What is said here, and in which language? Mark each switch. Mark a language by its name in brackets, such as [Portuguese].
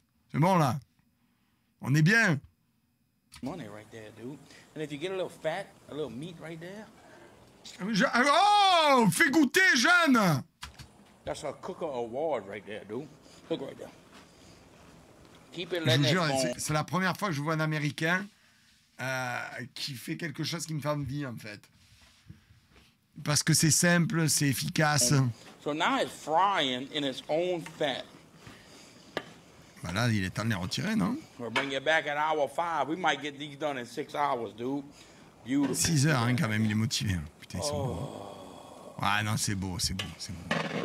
[French] C'est bon là. On est bien. [English] Money right there, dude. And if you get a little fat, a little meat right there. [French] Oh, fais goûter, jeune. [English] That's a cooker award right there, dude. Look right there. Keep it [French] Je vous jure, [English] letting [French] c'est la première fois que je vois un Américain qui fait quelque chose qui me fait envie, en fait. Parce que c'est simple, c'est efficace. [English] So now it's frying in its own fat. [French] Bah là, il est temps de les retirer, non? [English] We'll bring you back at hour 5. We might get these done in 6 hours, dude. Beautiful. [French] 6 heures, hein, quand même, il est motivé. Putain, ils sont beaux. Ah non, c'est beau, c'est beau, c'est beau.